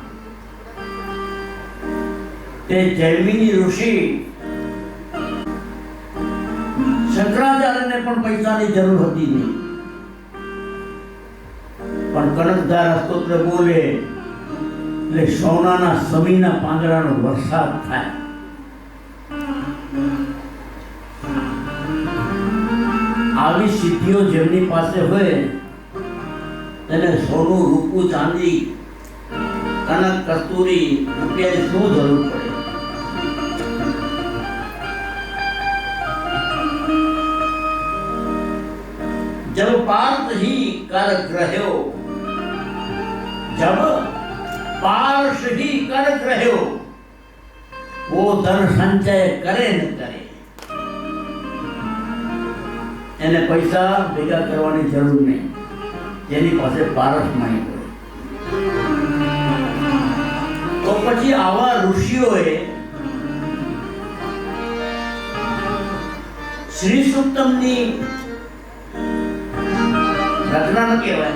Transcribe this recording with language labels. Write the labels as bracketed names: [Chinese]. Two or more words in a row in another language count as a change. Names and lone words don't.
[Gujarati] તે જૈમિની ઋષિ શંકરાચાર્યને પણ પૈસાની જરૂર હતી નહીં, પણ કનકધારા સ્તોત્ર બોલે એટલે સોનાના સમીના પાંદડાનો વરસાદ થાય. આવી સિદ્ધિઓ જેમની પાસે હોય તેને સોનું, રૂપું, ચાંદી, કનક, કસ્તુરી, રૂપિયાની શું જરૂર પડે? [Hindi] जब पार्थ ही कर ग्रह्यो, जब पार्श ही कर ग्रह्यो, वो धन संचय करे न करे. [Gujarati] એને પૈસા ભેગા કરવાની જરૂર નહીં, જેની પાસે પારસ માણી હોય. તો પછી આવા ઋષિઓએ શ્રી સૂક્તમની રચના ન કહેવાય.